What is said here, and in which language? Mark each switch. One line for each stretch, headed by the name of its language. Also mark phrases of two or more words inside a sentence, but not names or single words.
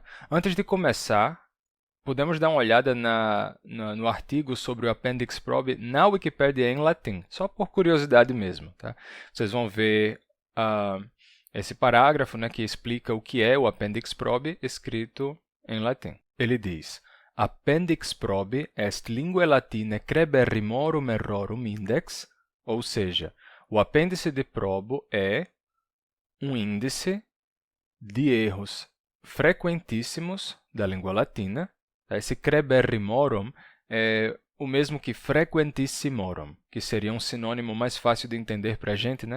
Portuguese: Antes de começar, podemos dar uma olhada no artigo sobre o Appendix Probe na Wikipédia em latim, só por curiosidade mesmo, tá? Vocês vão ver esse parágrafo, né, que explica o que é o Appendix Probe escrito em latim. Ele diz:
Latin: Appendix probe est linguae latinae creberrimorum errorum index,
Portuguese: ou seja, o apêndice de probo é um índice de erros frequentíssimos da língua latina. Esse creberrimorum é o mesmo que frequentissimorum, que seria um sinônimo mais fácil de entender para a gente, né?